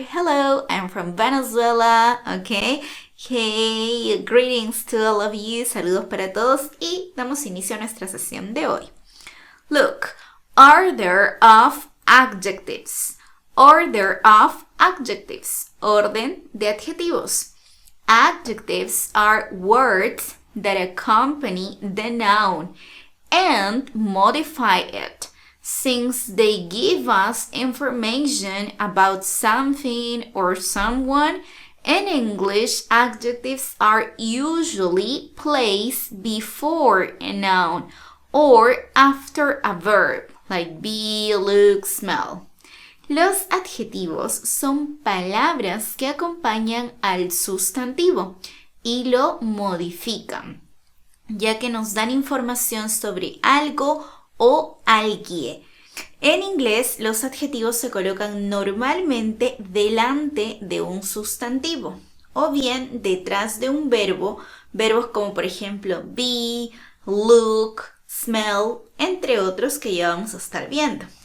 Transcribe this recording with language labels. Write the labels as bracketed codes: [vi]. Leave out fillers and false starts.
[en] Hello, I'm from Venezuela. Okay. Hey, greetings to all of you. [es] Saludos para todos y damos inicio a nuestra sesión de hoy. [en] Look, order of adjectives. Order of adjectives. [es] Orden de adjetivos. [en] Adjectives are words that accompany the noun and modify it, since they give us information about something or someone. In English, adjectives are usually placed before a noun or after a verb, like be, look, smell. [es] Los adjetivos son palabras que acompañan al sustantivo y lo modifican, ya que nos dan información sobre algo o alguien. En inglés, los adjetivos se colocan normalmente delante de un sustantivo o bien detrás de un verbo, verbos como por ejemplo be, look, smell, entre otros que ya vamos a estar viendo.